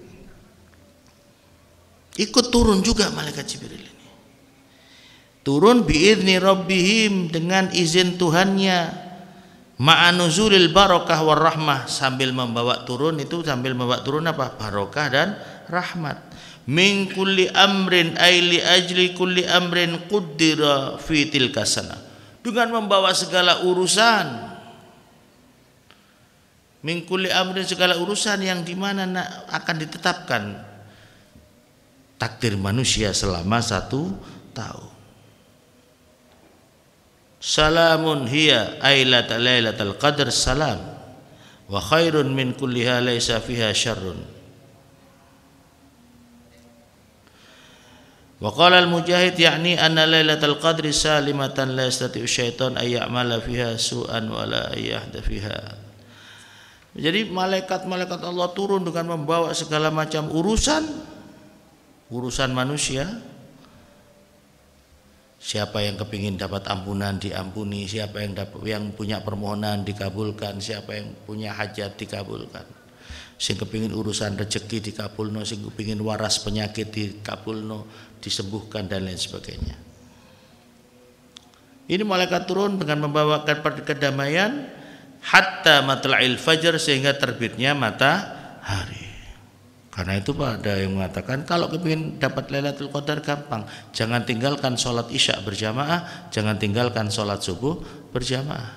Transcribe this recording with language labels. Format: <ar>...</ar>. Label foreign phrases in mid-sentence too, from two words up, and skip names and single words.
<id>Ikut turun juga malaikat Jibril ini. Turun</id> <ar>بإذن ربهم,</ar> <id>dengan izin Tuhannya.</id> <ar>مع نزول البركة والرحمة,</ar> <id>sambil membawa turun apa? Barokah dan rahmat.</id> <ar>من كل أمر أي لأجل كل أمر قدر في تلك السنة,</ar> <id>dengan membawa segala urusan.</id> <ar>من كل أمر,</ar> <id>segala urusan yang dimana akan ditetapkan takdir manusia selama 1 tahun.</id> <ar>سلام هي ليلة القدر سلام وخير من كلها ليس فيها شر. وقال المجاهد يعني أن ليلة القدر سالمة لا يستطيع الشيطان أن يعمل فيها سوءا ولا يحدث فيها.</ar> <id>Jadi malaikat-malaikat Allah turun dengan membawa segala macam urusan manusia. Siapa yang kepingin dapat ampunan diampuni, siapa yang punya permohonan dikabulkan, siapa yang punya hajat dikabulkan,</id> <jv>sing kepingin urusan rezeki dikabulno, sing kepingin waras penyakit dikabulno,</jv> <id>disembuhkan dan lain sebagainya. Ini malaikat turun dengan membawakan kedamaian</id> <ar>حتى مطلع الفجر,</ar> <id>sehingga terbitnya matahari. Karena itu ada yang mengatakan kalau kepingin dapat Lailatul Qadar gampang, jangan tinggalkan sholat isya berjamaah, jangan tinggalkan sholat subuh berjamaah.</id>